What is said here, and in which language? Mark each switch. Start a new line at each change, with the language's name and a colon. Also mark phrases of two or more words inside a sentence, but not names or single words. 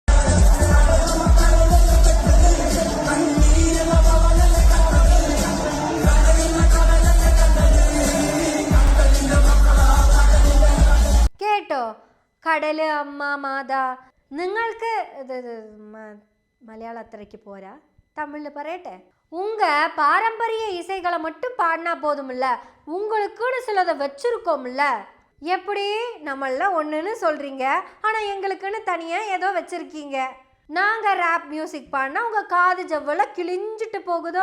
Malayalam: കേട്ടോ? കടല്, അമ്മ, മാതാ. നിങ്ങൾക്ക് മലയാളം അത്രയ്ക്ക് പോരാ, തമിഴിൽ പറയട്ടെ.
Tamil: உங்க பாரம்பரிய இசைகளை மட்டும் பாடினா போதுமில்ல, உங்களுக்குன்னு சிலதை வச்சிருக்கோம்ல. எப்படி நம்மளாம் ஒன்றுன்னு சொல்றீங்க, ஆனால் எங்களுக்குன்னு தனியாக ஏதோ வச்சிருக்கீங்க. நாங்கள்
English: rap music
Tamil: பாடினா உங்கள் காது ஜவ்வல கிழிஞ்சிட்டு போகுதோ?